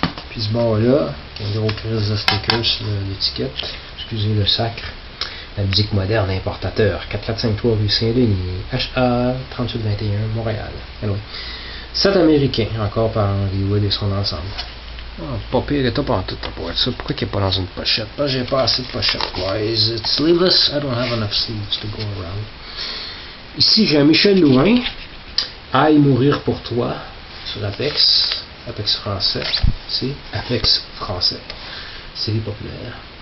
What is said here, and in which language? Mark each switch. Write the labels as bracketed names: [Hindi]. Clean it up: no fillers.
[French] Puis ce bord-là, qui a un gros crise de stickers sur l'étiquette, excusez le sacre, la musique moderne importateur, 4453 rue Saint-Denis, HA 3821, Montréal. Anyway. 7 américains, encore par Henri Wood et son ensemble. Oh, pas pire état pas en tout, pour être ça. Pourquoi il n'est pas dans une pochette? Parce que j'ai pas assez de pochettes. [English] Why is it sleeveless? I don't have enough sleeves to go around. [French] Ici, j'ai un Michel Louin, Aïe mourir pour toi, sur Apex. Apex français, c'est Apex français, série populaire.